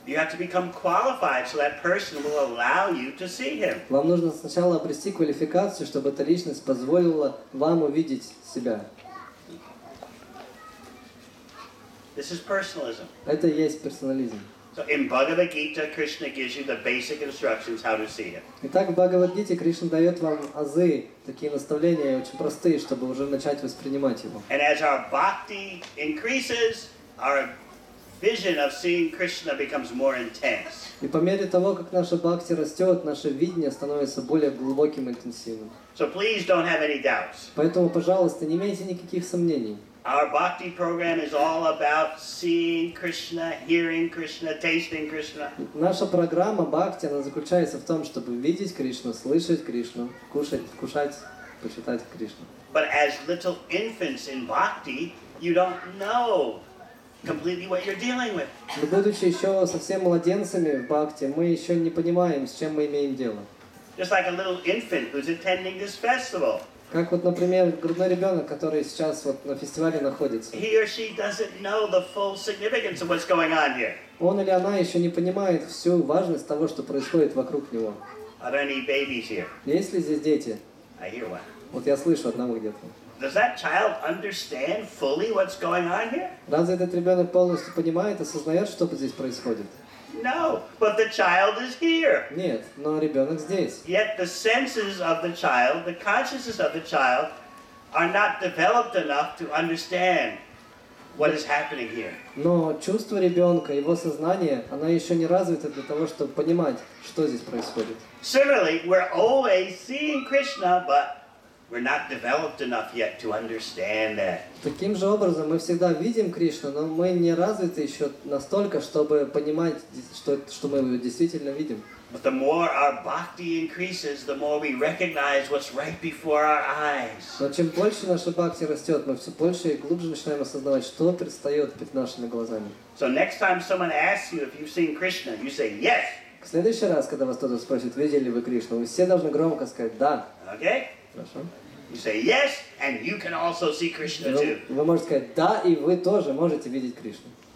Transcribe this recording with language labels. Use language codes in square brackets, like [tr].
[en] You have to become qualified so that person will allow you to see him. [ru] Вам нужно сначала обрести квалификацию, чтобы эта личность позволила вам увидеть себя. [en] This is personalism. [ru] Это и есть персонализм. [en] So in Bhagavad Gita, Krishna gives you the basic instructions how to see him. [ru] Итак, в Бхагавад-гите Кришна дает вам азы, такие наставления очень простые, чтобы уже начать воспринимать его. [en] And as our bhakti increases, our vision of seeing Krishna becomes more intense. [ru] И по мере того, как наша бхакти растет, наше видение становится более глубоким и интенсивным. [en] So please don't have any doubts. [ru] Поэтому, пожалуйста, не имейте никаких сомнений. [en] Our bhakti program is all about seeing Krishna, hearing Krishna, tasting Krishna. [ru] Наша программа бхакти, она заключается в том, чтобы видеть Кришну, слышать Кришну, вкушать, почитать Кришну. [en] But as little infants in bhakti, you don't know completely what you're dealing with. [ru] Но будучи еще совсем младенцами в бхакти, мы еще не понимаем, с чем мы имеем дело. [en] Just like a little infant who's attending this festival. [ru] Как вот, например, грудной ребенок, который сейчас вот на фестивале находится. [en] He or she doesn't know the full significance of what's going on here. [ru] Он или она еще не понимает всю важность того, что происходит вокруг него. [en] Are there any babies here? [ru] Есть ли здесь дети? [en] I hear one. [ru] Вот я слышу одного где-то. [en] Does that child understand fully what's going on here? [ru] Разве этот ребенок полностью понимает, осознает, что здесь происходит? [en] No, but the child is here. [ru] Нет, но ребенок здесь. [en] Yet the senses of the child, the consciousness of the child, are not developed enough to understand what is happening here. [ru] Но чувство ребенка, его сознание, оно еще не развито для того, чтобы понимать, что здесь происходит. [en] Similarly, we're always seeing Krishna, but we're not developed enough yet to understand that. [ru] Таким же образом мы всегда видим Кришну, но мы не развиты еще настолько, чтобы понимать, что мы его действительно видим. [en] But the more our bhakti increases, the more we recognize what's right before our eyes. [ru] Но чем больше наша бхакти растет, мы все больше и глубже начинаем осознавать, что предстает перед нашими глазами. [en] So next time someone asks you if you've seen Krishna, you say yes. [ru] В следующий раз, когда вас кто-то спросит, видели ли вы Кришну, вы все должны громко сказать «да». [en] Okay? [ru] Хорошо? [en] You say yes, and you can also see Krishna too. [ru] Вы можете сказать «да», и вы тоже можете видеть Кришну.